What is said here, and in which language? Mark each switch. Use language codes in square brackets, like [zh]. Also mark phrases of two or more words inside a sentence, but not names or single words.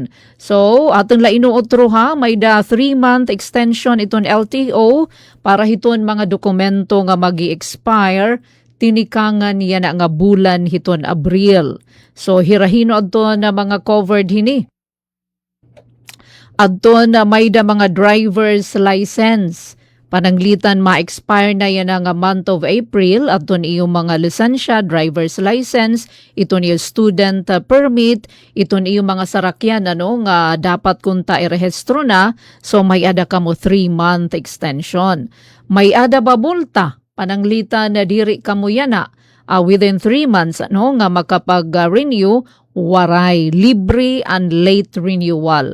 [war] So aton la inuotro may da [en] 3-month extension [war] iton LTO para hiton mga dokumento nga magi-expire tinikangan niya na nga bulan hiton Abril. So hirahino adto na mga covered hini. Adto na may da mga [en] driver's license. [war] Pananglitan ma-expire na yan nga [en] month of April [war] at ito iyong mga lisensya, [en] driver's license, [war] ito iyong [en] student permit, [war] ito iyong mga sarakyan nga dapat kunta irehistro na, so may ada ka mo [en] 3-month extension. [war] May ada babulta, pananglitan na diri ka mo yan [en] within 3 months [war] nga makapag-renew, waray libre and [en] late renewal.